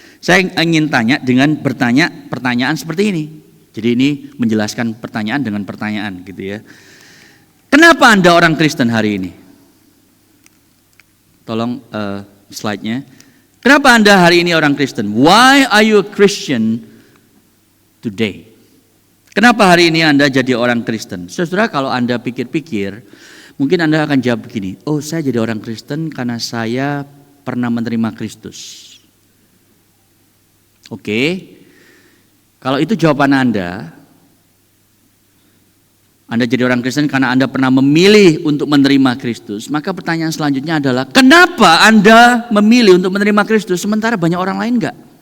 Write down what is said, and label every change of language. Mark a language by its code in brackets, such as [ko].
[id] Saya ingin tanya dengan bertanya pertanyaan seperti ini. Jadi ini menjelaskan pertanyaan dengan pertanyaan gitu ya. Kenapa Anda orang Kristen hari ini? Tolong slide-nya. Kenapa Anda hari ini orang Kristen? [en] Why are you a Christian today? [id] Kenapa hari ini Anda jadi orang Kristen? Saudara, kalau Anda pikir-pikir, mungkin Anda akan jawab begini, oh saya jadi orang Kristen karena saya pernah menerima Kristus. Oke, kalau itu jawaban Anda jadi orang Kristen karena Anda pernah memilih untuk menerima Kristus, maka pertanyaan selanjutnya adalah, kenapa Anda memilih untuk menerima Kristus sementara banyak orang lain enggak?